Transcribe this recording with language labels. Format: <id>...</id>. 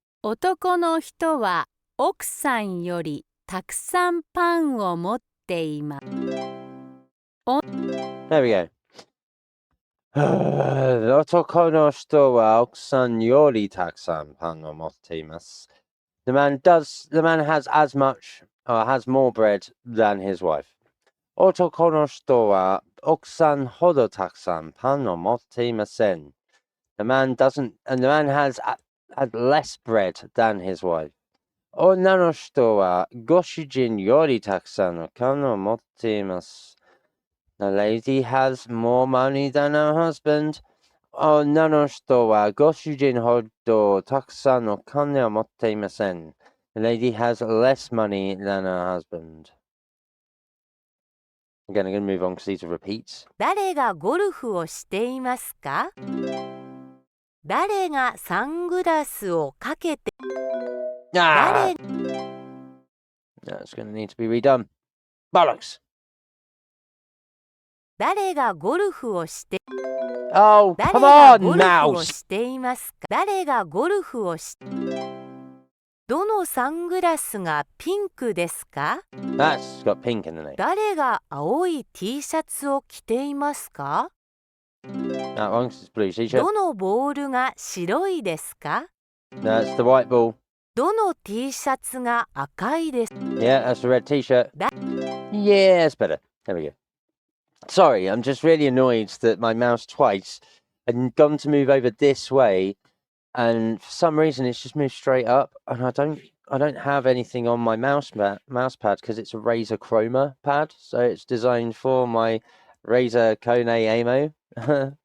<ja>男の人は奥さんよりたくさんパンを持っています。</ja> <en>There we go.</en> <ja>男の人は奥さんよりたくさんパンを持っています。</ja> <en>The man has as much, or has more bread than his wife.</en> <ja>男の人は奥さんほどたくさんパンを持っていません。</ja> <en>The man has less bread than his wife.</en> <ja>女の人はご主人よりたくさんの金を持っています。</ja> <en>The lady has more money than her husband.</en> <ja>女の人はご主人ほどたくさんの金を持っていません。</ja> <en>The lady has less money than her husband. Again, I'm going to move on because these are repeats.</en> <ja>誰がゴルフをしていますか？誰がサングラスをかけて Ah!</ja> <en>That's going to need to be redone. Bollocks!</en> <ja>誰がゴルフをして Oh, 誰</ja> <en>come</en> <ja>が</ja> <en>on,</en> <ja>ゴルフを</ja> <en>mouse!</en> <ja>していますか？誰がゴルフをしどのサングラスがピンクですか？</ja> <en>That's got pink in the name.</en> <ja>誰が青い T シャツを着ていますか？</ja> <en>That one, 'cause it's blue t-shirt.</en> <ja>どのボールが白いですか？</ja> <en>That's the white ball.</en> <ja>どの T シャツが赤いです</ja> <en>Yeah, that's the red t-shirt. That- Yeah, it's better. There we go. Sorry, I'm just really annoyed that my mouse twice had gone to move over this way, and for some reason it's just moved straight up, and I don't have anything on my mouse pad because it's a Razer Chroma pad, so it's designed for my Razer Kone Amo.</en>